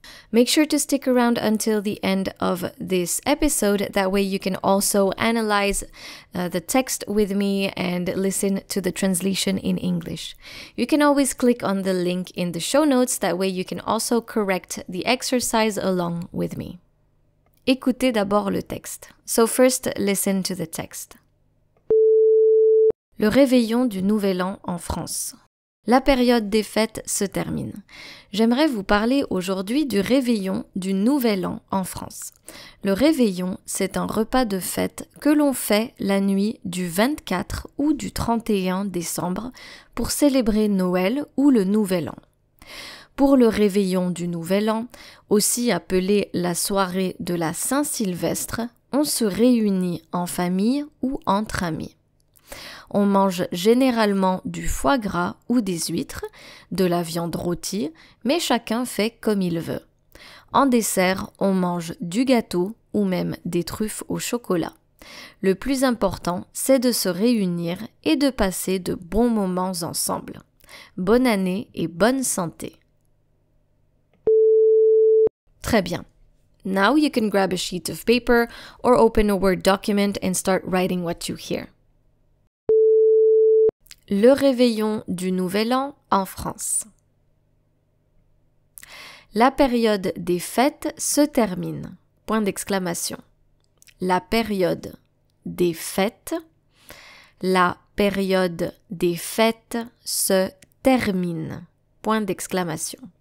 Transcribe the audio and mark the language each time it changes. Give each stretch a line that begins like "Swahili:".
English: Make sure to stick around until the end of this episode. That way you can also analyze the text with me and listen to the translation in English. You can always click on the link in the show notes. That way you can also correct the exercise along with me.
French: Écoutez d'abord le texte.
English: So first, listen to the text.
French: Le réveillon du Nouvel An en France. La période des fêtes se termine. J'aimerais vous parler aujourd'hui du réveillon du Nouvel An en France. Le réveillon, c'est un repas de fête que l'on fait la nuit du 24 ou du 31 décembre pour célébrer Noël ou le Nouvel An. Pour le réveillon du Nouvel An, aussi appelé la soirée de la Saint-Sylvestre, on se réunit en famille ou entre amis. On mange généralement du foie gras ou des huîtres, de la viande rôtie, mais chacun fait comme il veut. En dessert, on mange du gâteau ou même des truffes au chocolat. Le plus important, c'est de se réunir et de passer de bons moments ensemble. Bonne année et bonne santé. Très bien.
English: Now you can grab a sheet of paper or open a Word document and start writing what you hear.
French: Le réveillon du Nouvel An en France. La période des fêtes se termine. Point d'exclamation. La période des fêtes. La période des fêtes se termine. Point d'exclamation.